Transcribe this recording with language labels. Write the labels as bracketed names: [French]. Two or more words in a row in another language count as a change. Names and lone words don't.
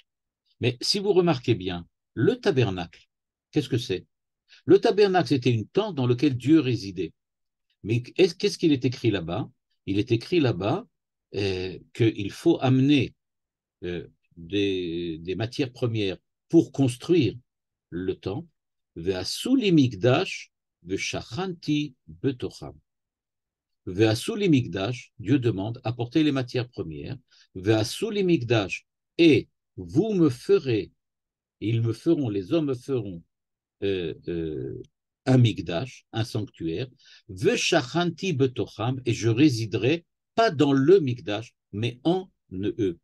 [French] Mais si vous remarquez bien, le tabernacle, qu'est-ce que c'est? Le tabernacle, c'était une tente dans laquelle Dieu résidait. Mais qu'est-ce qu'il est écrit là-bas? Il est écrit là-bas qu'il faut amener des matières premières pour construire le temple. [Hebrew] ועשו לי מקדש ושכנתי בתוכם. ועשו לי מקדש, [French] Dieu demande, apportez les matières premières. [Hebrew] ועשו לי מקדש, [French] et vous me ferez, ils me feront, les hommes me feront un migdash, un sanctuaire, [Hebrew] ושכנתי בתוכם, [French] et je résiderai pas dans le migdash, mais en eux.